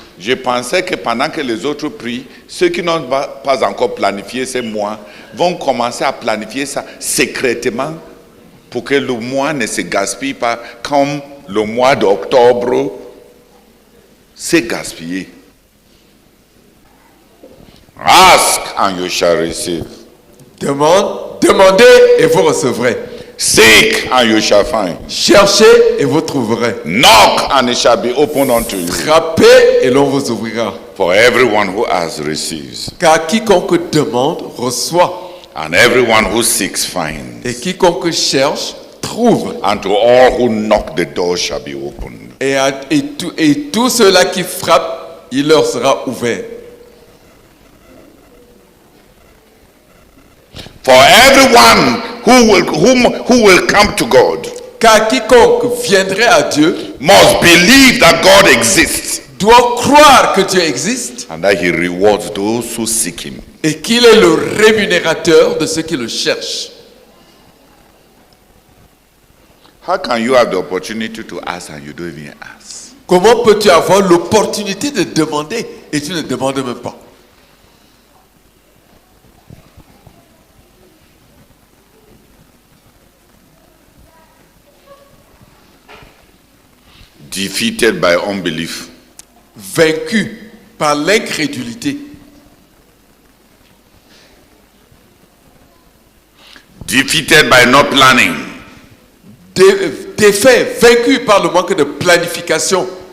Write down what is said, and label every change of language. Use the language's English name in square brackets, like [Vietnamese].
[French] Je pensais que pendant que les autres prient, ceux qui n'ont pas encore planifié ces mois vont commencer à planifier ça secrètement pour que le mois ne se gaspille pas comme le mois d'octobre s'est gaspillé. [English] Ask and you shall receive. [French] Demandez et vous recevrez. [English] Seek and you shall find. [French] Cherchez et vous trouverez. [English] Knock and it shall be opened unto you. [French] Frappez et l'on vous ouvrira. [English] For everyone who has receives, [French] Car quiconque demande reçoit. [English] and everyone who seeks finds. [French] Et quiconque cherche trouve. [English] And to all who knock, the door shall be opened. [French] Et tous ceux-là qui frappent, il leur sera ouvert. [English] For everyone who will come to God [French] Car quiconque viendrait à Dieu [English] must believe that God exists [French] doit croire que Dieu existe [English] and that he rewards those who seek him. [French] et qu'il est le rémunérateur de ceux qui le cherchent. [English] How can you have the opportunity to ask and you don't even ask? [French] Comment peux-tu avoir l'opportunité de demander et tu ne demandes même pas? [English] Defeated by unbelief. [French] Vaincu par l'incrédulité. [English] Defeated by not planning. [French] Défait, vaincu par le manque de planification.